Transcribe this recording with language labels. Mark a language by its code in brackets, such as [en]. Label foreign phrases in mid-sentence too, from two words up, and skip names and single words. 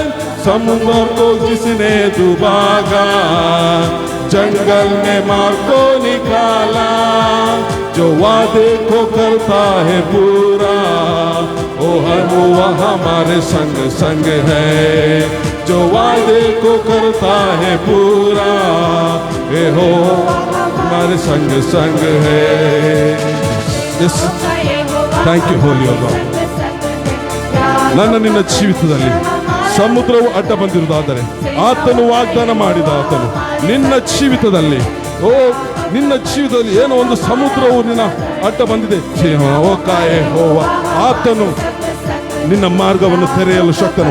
[hi] समुद्र को जिसने डुबागा, जंगल में मार को निकाला, जो वादे को करता है पूरा, ओ यहोवा हमारे संग संग है। जो वादे को करता है पूरा, यहोवा हमारे संग संग है। यस, [en] thank you holy God. [kn] ನನ್ನ ನಿನ್ನ ಜೀವಿತದಲ್ಲಿ ಸಮುದ್ರವು ಅಡ್ಡ ಬಂದಿರುವುದಾದರೆ ಆತನು ವಾಗ್ದಾನ ಮಾಡಿದ ಆತನು ನಿನ್ನ ಜೀವಿತದಲ್ಲಿ, ಓ ನಿನ್ನ ಜೀವಿತದಲ್ಲಿ ಏನೋ ಒಂದು ಸಮುದ್ರವು ನಿನ್ನ ಅಡ್ಡ ಬಂದಿದೆ, ಆತನು ನಿನ್ನ ಮಾರ್ಗವನ್ನು ತೆರೆಯಲು ಶಕ್ತನು.